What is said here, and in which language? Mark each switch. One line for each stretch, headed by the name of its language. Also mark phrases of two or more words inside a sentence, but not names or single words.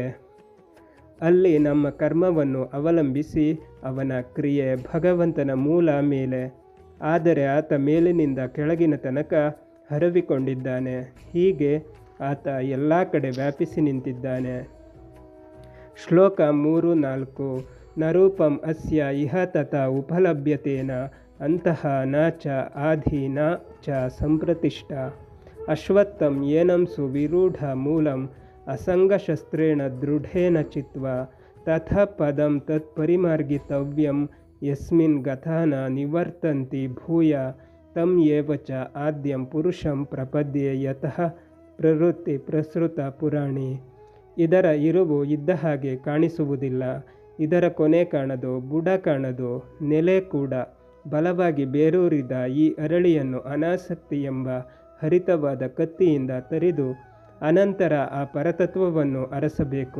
Kannada: ಅಲ್ಲಿ ನಮ್ಮ ಕರ್ಮವನ್ನು ಅವಲಂಬಿಸಿ ಅವನ ಕ್ರಿಯೆ ಭಗವಂತನ ಮೂಲ ಮೇಲೆ. ಆದರೆ ಆತ ಮೇಲಿನಿಂದ ಕೆಳಗಿನ ತನಕ ಹರವಿಕೊಂಡಿದ್ದಾನೆ. ಹೀಗೆ ಆತ ಎಲ್ಲ ಕಡೆ ವ್ಯಾಪಿಸಿ ನಿಂತಿದ್ದಾನೆ. ಶ್ಲೋಕ 3-4.
Sanskrit: ನ ರೂಪಂ ಅಸ್ಯ ಇಹ ತಥಾ ಉಪಲಭ್ಯತೇನ ಅಂತಃ ನ ಚ ಆಧಿ ನ ಚ ಸಂಪ್ರತಿಷ್ಠ. ಅಶ್ವತ್ಥಂ ಏನಂ ಸುವಿರೂಢ ಮೂಲಂ ಅಸಂಗಶಸ್ತ್ರೇಣ ದೃಢೇನ ಚಿತ್ವಾ ತಥಾ ಪದಂ ತತ್ ಪರಿಮಾರ್ಗಿತವ್ಯಂ ಯಸ್ಮಿನ್ ಗತಾನ ನಿವರ್ತಂತಿ ಭೂಯ ತಂ ಏವ ಚ ಆದ್ಯಂ ಪುರುಷಂ ಪ್ರಪದ್ಯೆ ಯತಃ ಪ್ರವೃತ್ತಿ ಪ್ರಸೃತ ಪುರಾಣಿ.
Kannada: ಇದರ ಇರುವು ಇದ್ದ ಹಾಗೆ ಕಾಣಿಸುವುದಿಲ್ಲ, ಇದರ ಕೊನೆ ಕಾಣದು, ಬುಡ ಕಾಣದು, ನೆಲೆ ಕೂಡ. ಬಲವಾಗಿ ಬೇರೂರಿದ ಈ ಅರಳಿಯನ್ನು ಅನಾಸಕ್ತಿ ಎಂಬ ಹರಿತವಾದ ಕತ್ತಿಯಿಂದ ತರಿದು ಅನಂತರ ಆ ಪರತತ್ವವನ್ನು ಅರಸಬೇಕು.